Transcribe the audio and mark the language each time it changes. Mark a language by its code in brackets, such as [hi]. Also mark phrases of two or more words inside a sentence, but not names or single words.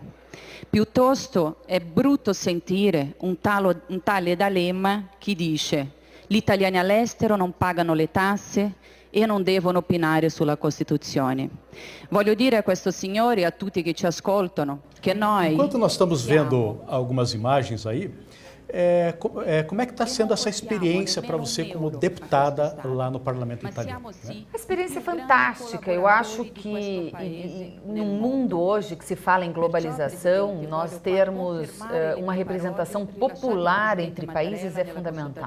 [it] Piuttosto è brutto sentire un tale D'Alema che dice: gli italiani all'estero non pagano le tasse e non devono opinare sulla Costituzione. Voglio dire a questo signore e a tutti che ci ascoltano che noi... [pt] Enquanto nós estamos vendo algumas imagens aí, como é que está sendo essa experiência para você como deputada lá no Parlamento italiano? A experiência é fantástica. Eu acho que no mundo hoje que se fala em globalização, nós termos uma representação popular entre países é fundamental.